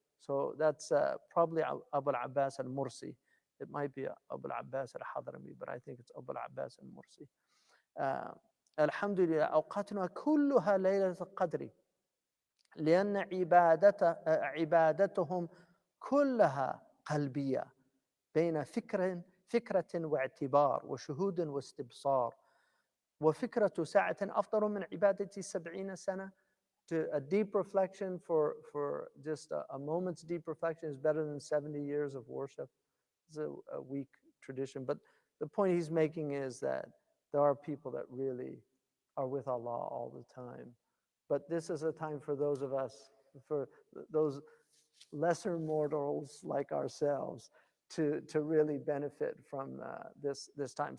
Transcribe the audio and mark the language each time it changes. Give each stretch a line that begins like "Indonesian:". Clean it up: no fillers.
English: So that's probably Abu al-Abbas al-Mursi. It might be Abu al-Abbas al-Hadrami, but I think it's Abu al-Abbas al-Mursi.
Arabic: الحمد لله أوقاتنا كلها ليلة القدر لأن عبادتهم كلها قلبية بين فكرة واعتبار وشهود واستبصار وفكرة ساعة أفضل من عبادة 70 سنة.
English: To a deep reflection for just a moment's deep reflection is better than 70 years of worship. It's a weak tradition, but the point he's making is that there are people that really are with Allah all the time. But this is a time for those of us, for those lesser mortals like ourselves, to really benefit from this time.